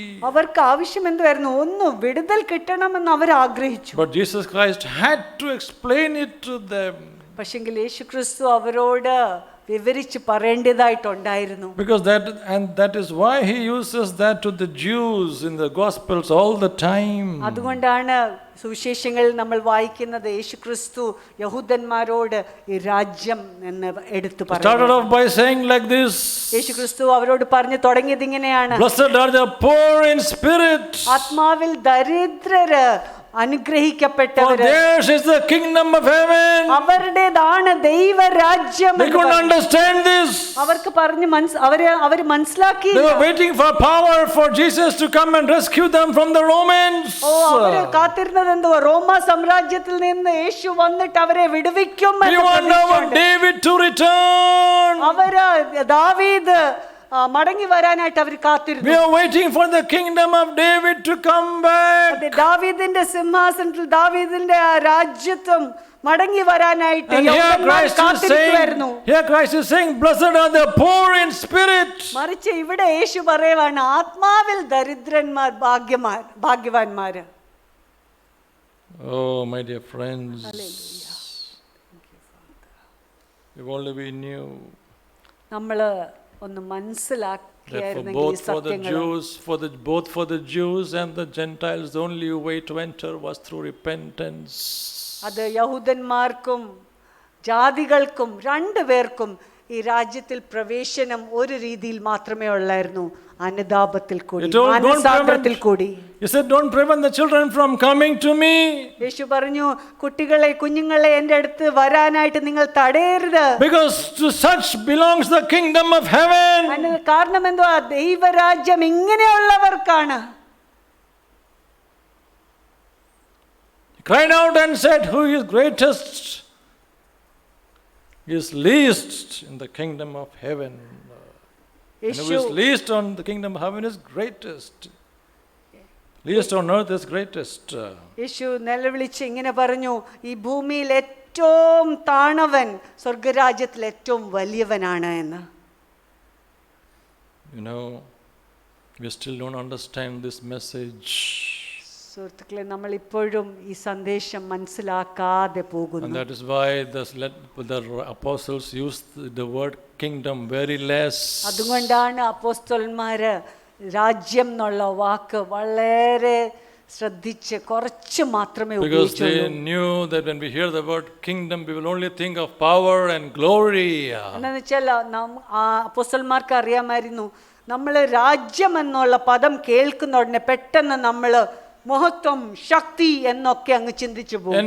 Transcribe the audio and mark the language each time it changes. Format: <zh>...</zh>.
<ml>അവർക്ക് ആവശ്യം എന്തായിരുന്നു? ഒന്ന് വിടുതൽ കിട്ടണമെന്ന് അവർ ആഗ്രഹിച്ചു.</ml> <en>But Jesus Christ had to explain it to them.</en> <ml>പക്ഷെങ്കിൽ യേശു ക്രിസ്തു അവരോട് വിവരിച്ച് പറയേണ്ടതായിട്ടുണ്ടായിരുന്നു.</ml> <en>Because that is why he uses that to the Jews in the Gospels all the time.</en> <ml>അതുകൊണ്ടാണ് സുവിശേഷങ്ങളിൽ നമ്മൾ വായിക്കുന്നത് യേശു ക്രിസ്തു യഹൂദന്മാരോട് ഈ രാജ്യം എന്ന് എടുത്തു പറഞ്ഞു.</ml> <en>Started off by saying like this.</en> <ml>യേശു ക്രിസ്തു അവരോട് പറഞ്ഞു തുടങ്ങിയത് ഇങ്ങനെയാണ്:</ml> <en>Blessed are the poor in spirit.</en> <ml>ആത്മാവിൽ ദരിദ്രര് അനുഗ്രഹിക്കപ്പെട്ടവര്.</ml> <en>For theirs is the kingdom of heaven.</en> <ml>അവരുടേതാണ് ദൈവരാജ്യം.</ml> <en>They couldn't understand this.</en> <ml>അവർക്ക് പറഞ്ഞു അവർ മനസ്സിലാക്കി.</ml> <en>They were waiting for power for Jesus to come and rescue them from the Romans.</en> <ml>അവര് കാത്തിരുന്നത് എന്തുവാ? റോമ സാമ്രാജ്യത്തിൽ നിന്ന് യേശു വന്നിട്ട് അവരെ വിടുവിക്കും എന്ന് പ്രതീക്ഷിച്ചുകൊണ്ട്.</ml> <en>David to return.</en> <ml>അവര് ദാവീദ് മടങ്ങി വരാനായിട്ട് അവർ കാത്തിരുന്നു.</ml> <en>We are waiting for the kingdom of David to come back.</en> <ml>ദാവീദിന്റെ സിംഹാസനത്തിൽ ദാവീദിന്റെ ആ രാജ്യത്വം മടങ്ങി വരാനായിട്ട് കാത്തിരിക്കുവായിരുന്നു.</ml> <en>Here Christ is saying, blessed are the poor in spirit.</en> <ml>മറിച്ച് ഇവിടെ യേശു പറയുവാണ്, ആത്മാവിൽ ദരിദ്രന്മാർ ഭാഗ്യവാന്മാര്.</ml> <en>Oh, my dear friends, if only we knew.</en> <ml>നമ്മള് ഒന്ന് മനസ്സിലാക്കിയായിരുന്നെങ്കിൽ ഈ സത്യങ്ങൾ.</ml> <en>Both for the Jews and the Gentiles, the only way to enter was through repentance.</en> <ml>അത് യഹൂദന്മാർക്കും ജാതികൾക്കും രണ്ടുപേർക്കും ഈ രാജ്യത്തിൽ പ്രവേശനം ഒരു രീതിയിൽ മാത്രമേ ഉള്ളായിരുന്നു, അനുതാപത്തിൽ കൂടി, മാനസാന്തരത്തിൽ കൂടി.</ml> <en>He said, don't prevent the children from coming to me.</en> <ml>യേശു പറഞ്ഞു, കുഞ്ഞുങ്ങളെ എൻ്റെ അടുത്ത് വരാനായിട്ട് നിങ്ങൾ തടയരുത്.</ml> <en>Because to such belongs the kingdom of heaven.</en> <ml>കാരണം എന്തുവാ? ദൈവരാജ്യം ഇങ്ങനെയുള്ളവർക്കാണ്.</ml> <en>He cried out and said, who is greatest is least in the kingdom of heaven. And who is least on the kingdom of heaven is greatest. Least on earth is greatest.</en> <ml>യേശു നിലവിളിച്ച് ഇങ്ങനെ പറഞ്ഞു, ഈ ഭൂമിയിൽ ഏറ്റവും താണവൻ സ്വർഗരാജ്യത്തിൽ ഏറ്റവും വലിയവനാണ് എന്ന്.</ml> <en>You know, we still don't understand this message.</en> <ml>സുഹൃത്തുക്കളെ, നമ്മൾ ഇപ്പോഴും ഈ സന്ദേശം മനസ്സിലാക്കാതെ</ml> <en>And</en> <ml>പോകുന്നു.</ml> <en>that is why the apostles used the word kingdom very less.</en> <ml>അതുകൊണ്ടാണ് അപ്പോസ്തലന്മാര് രാജ്യം എന്നുള്ള വാക്ക് വളരെ ശ്രദ്ധിച്ച് കുറച്ച് മാത്രമേ</ml> <en>Because they</en> <ml>ഉപയോഗിച്ചുള്ളൂ.</ml> <en>knew that when we hear the word kingdom, we will only think of power and glory.</en> <ml>എന്താന്ന് വെച്ചാൽ അപ്പോസ്തലന്മാർക്ക് അറിയാമായിരുന്നു, നമ്മൾ രാജ്യം എന്നുള്ള പദം കേൾക്കുന്ന ഉടനെ പെട്ടെന്ന് നമ്മൾ മഹത്വം, ശക്തി എന്നൊക്കെ അങ്ങ് ചിന്തിച്ചു പോകും.</ml>